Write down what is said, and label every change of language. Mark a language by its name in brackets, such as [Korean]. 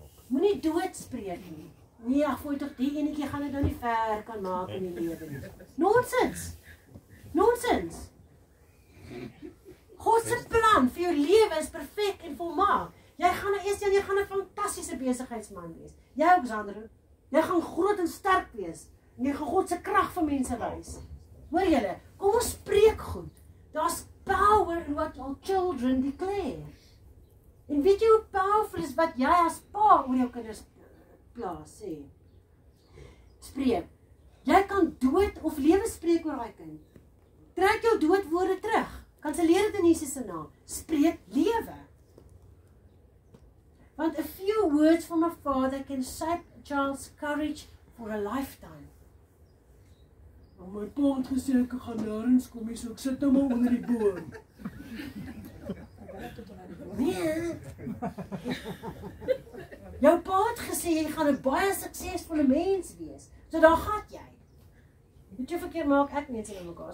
[Afrikaans] Moenie dood spreek nie. Nee, ag, voel tog die enetjie gaan dit nou nie ver kan maak in die lewe nie. Nonsens. Nonsens. God se plan vir jou lewe is perfek en volmaak. Jy gaan jy gaan 'n fantastiese besigheidsman wees. Jy ook, Sandro. Jy gaan groot en sterk wees. En jy gaan God se krag vir mense wys. Hoor julle, kom ons spreek goed. [English] Daar's power in what our children declare. [Afrikaans] En weet jy hoe powerful is wat jy as pa oor jou kinders plaas sê? Spreek. Jy kan dood of lewe spreek oor daai kind. Trek jou doodwoorde terug. Kanselleer dit in Jesus se naam. Spreek lewe. [English] Want a few words from a father can shape a child's courage for a lifetime. [Afrikaans] My pa het gesê ek gaan nêrens kom nie, so ek sit nou maar onder die boom. Nee. Jou pa het gesê jy gaan 'n baie suksesvolle mens wees. So daar gaan jy. Moet jy verkeerd maak, ek mense in mekaar.